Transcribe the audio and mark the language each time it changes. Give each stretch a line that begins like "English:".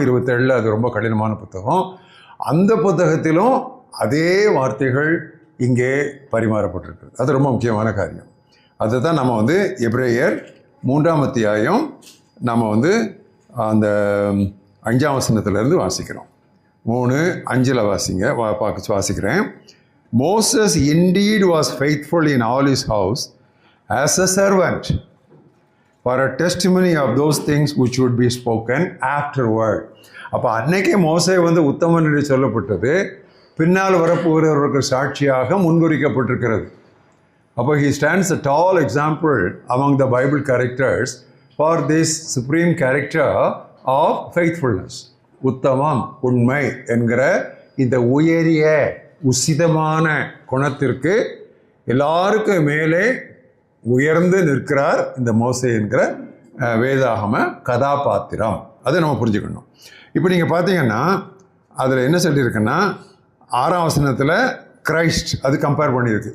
Tamil: 27 அது ரொம்ப கடினமான புத்தகம். அந்த புத்தகத்திலும் அதே வார்த்தைகள் இங்கே பரிமாறப்பட்டிருக்கு. அது ரொம்ப முக்கியமான காரியம். அதுதான் நம்ம வந்து எபிரேயர் 3ஆம் அத்தியாயம் நம்ம அந்த 5ஆம் வசனத்திலிருந்து வாசிக்கிறோம். 3:5 வாசிக்கிறேன்.
English: Moses indeed was faithful in all his house as a servant for a testimony of those things which would be spoken afterward.
Tamil: அப்போ அன்னைக்கே மோசே உத்தமன் என்று சொல்லப்பட்டது பின்னால் வரப்போகிறவர்களுக்கு சாட்சியாக முன்குறிக்கப்பட்டிருக்கிறது. அப்போ
English: he stands a tall example among the Bible characters for this supreme character of faithfulness.
Tamil: உத்தமம், உண்மை என்கிற இந்த உயரிய உசிதமான குணத்திற்கு எல்லாருக்கும் மேலே உயர்ந்து நிற்கிறார் இந்த மோசே என்கிற வேதாகம கதாபாத்திரம். அதை நம்ம புரிஞ்சுக்கணும். இப்போ நீங்கள் பார்த்தீங்கன்னா அதில் என்ன சொல்லியிருக்குன்னா, 6ஆம் வசனத்தில் கிரைஸ்ட் அது கம்பேர் பண்ணியிருக்கு.